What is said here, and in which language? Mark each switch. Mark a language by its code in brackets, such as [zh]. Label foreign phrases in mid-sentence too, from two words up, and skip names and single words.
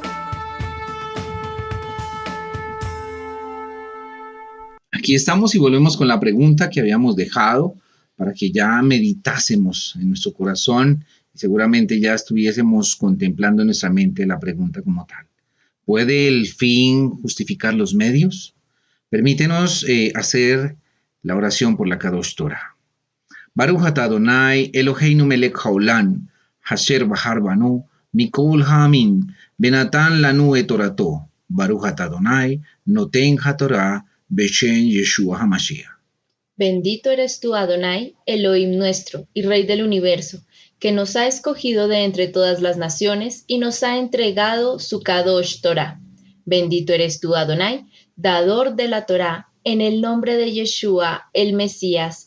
[es] Aquí estamos y volvemos con la pregunta que habíamos dejado para que ya meditásemos en nuestro corazón y seguramente ya estuviésemos contemplando en nuestra mente la pregunta como tal. ¿Puede el fin justificar los medios? Permítenos hacer la oración por la [he] קדוש תורה. ברוך אתה אדוני אלוהינו מלך העולם, אשר בחר בנו, מכל העמים, ונתן לנו את תורתו. ברוך אתה אדוני נותן התורה, בשם ישוע המשיח. [es] Bendito eres tú, Adonai, Elohim nuestro y Rey del universo, que nos ha escogido de entre todas las naciones y nos ha entregado su [he] קדוש תורה. [es] Bendito eres tú, Adonai, dador de la Torah, en el nombre de Yeshua, el Mesías.